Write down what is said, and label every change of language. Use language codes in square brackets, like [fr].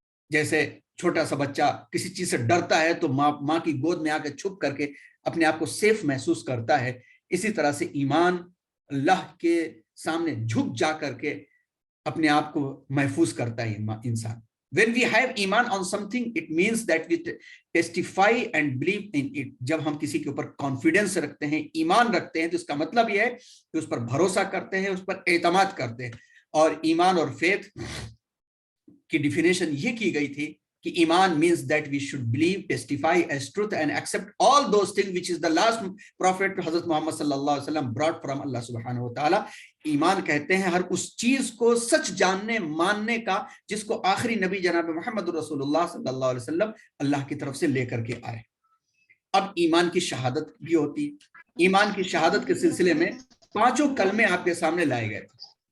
[ur] جیسے چھوٹا سا بچہ کسی چیز سے ڈرتا ہے تو ماں کی گود میں آ کے چھپ کر کے اپنے آپ کو سیف محسوس کرتا ہے. اسی طرح سے ایمان، اللہ کے سامنے جھک جا کر کے اپنے آپ کو محفوظ کرتا ہے انسان. [en] When we have ایمان on something, it means that we testify and believe in it. [ur] جب ہم کسی کے اوپر کانفیڈنس رکھتے ہیں، ایمان رکھتے ہیں، تو اس کا مطلب یہ ہے کہ اس پر بھروسہ کرتے ہیں، اس پر اعتماد کرتے ہیں. اور ایمان اور فیتھ کی ڈیفینیشن یہ کی گئی تھی [en] کہ ایمان means that we should believe, testify as truth and accept all those things which is the last prophet حضرت محمد صلی اللہ علیہ وسلم brought from اللہ سبحانہ وتعالی. [ur] ایمان کہتے ہیں ہر اس چیز کو سچ جاننے ماننے کا جس کو آخری نبی جناب محمد رسول اللہ صلی اللہ علیہ وسلم اللہ کی طرف سے لے کر کے آئے. اب ایمان کی شہادت بھی ہوتی. ایمان کی شہادت کے سلسلے میں 5 کلمے آپ کے سامنے لائے گئے تھے.